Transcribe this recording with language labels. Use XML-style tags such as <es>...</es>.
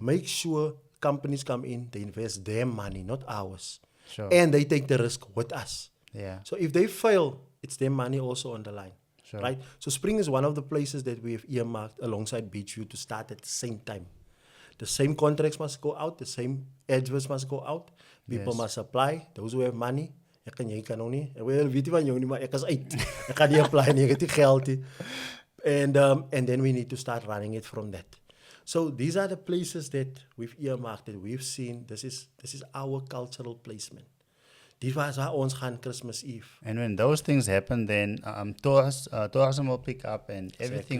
<en>Make sure companies come in, they invest their money, not ours. Sure. And they take the risk with us. Yeah. So if they fail, it's their money also on the line. Sure. Right? So Spring is one of the places that we have earmarked alongside Beachview to start at the same time. The same contracts must go out, the same adverts must go out. People Yes. must apply. Those who have money,</en> <af>jy kan nou nie. Ek weet nie van jou nie, maar ek is uit. Ek gaan nie apply nie, ek het nie geld nie.</af> <en>And then we need to start running it from that. So these are the places that we've earmarked, that we've seen. This is our cultural placement.</en> <af>Dit was waar ons gaan Christmas Eve.</af> <en>And when those things happen, then tourism will pick up and everything</en>